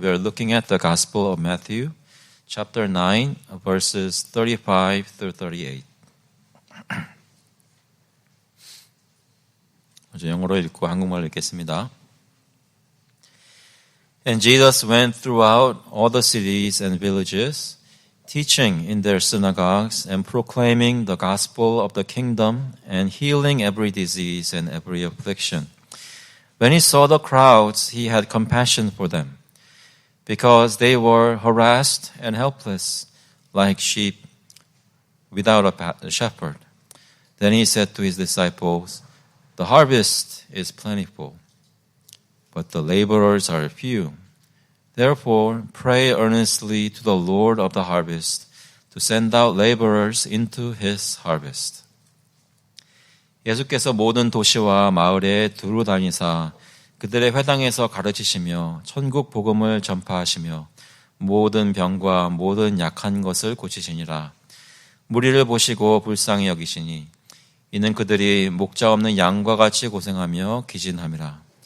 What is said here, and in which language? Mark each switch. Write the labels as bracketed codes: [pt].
[en] We are looking at the Gospel of Matthew, chapter 9, verses 35 through 38. [ko] 먼저 영어로 읽고 한국말로 읽겠습니다. [en] And Jesus went throughout all the cities and villages, teaching in their synagogues and proclaiming the gospel of the kingdom and healing every disease and every affliction. When he saw the crowds, he had compassion for them, because they were harassed and helpless, like sheep without a shepherd. Then he said to his disciples, The harvest is plentiful, but the laborers are few. Therefore, pray earnestly to the Lord of the harvest to send out laborers into his harvest. [ko] 예수께서 모든 도시와 마을에 두루 다니사 그들의 회당에서 가르치시며 천국 복음을 전파하시며 모든 병과 모든 약한 것을 고치시니라. 무리를 보시고 불쌍히 여기시니 이는 그들이 목자 없는 양과 같이 고생하며 기진함이라.